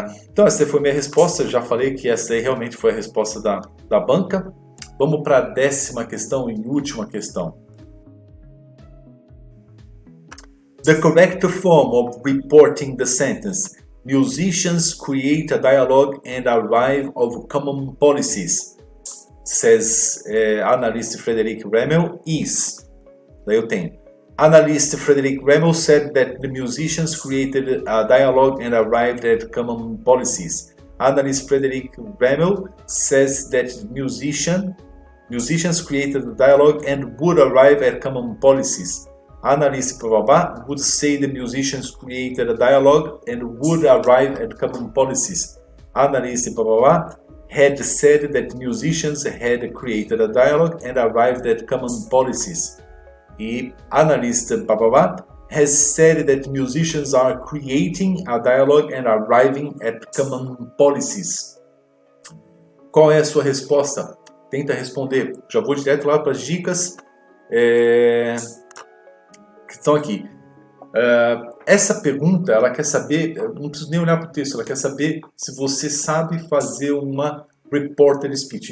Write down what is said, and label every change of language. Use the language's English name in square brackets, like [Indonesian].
[Portuguese] Então essa foi minha resposta. Eu já falei que essa aí realmente foi a resposta da banca. Vamos para a 10ª questão e última questão. [English] The correct form of reporting the sentence. Musicians create a dialogue and arrive of common policies, says analyst Frederick Remmel, is. [Portuguese] Daí eu tenho. [English] Analyst Frederick Remmel said that the musicians created a dialogue and arrived at common policies. Analyst Frederick Remmel says that musicians created a dialogue and would arrive at common policies. Analyst blah, would say the musicians created a dialogue and would arrive at common policies. Analyst blah, had said that musicians had created a dialogue and arrived at common policies. E analyst blah, has said that musicians are creating a dialogue and arriving at common policies. [Portuguese] Qual é a sua resposta? Tenta responder. Já vou direto lá para as dicas que estão aqui. Essa pergunta, ela quer saber, não preciso nem olhar para o texto, ela quer saber se você sabe fazer uma reporter speech.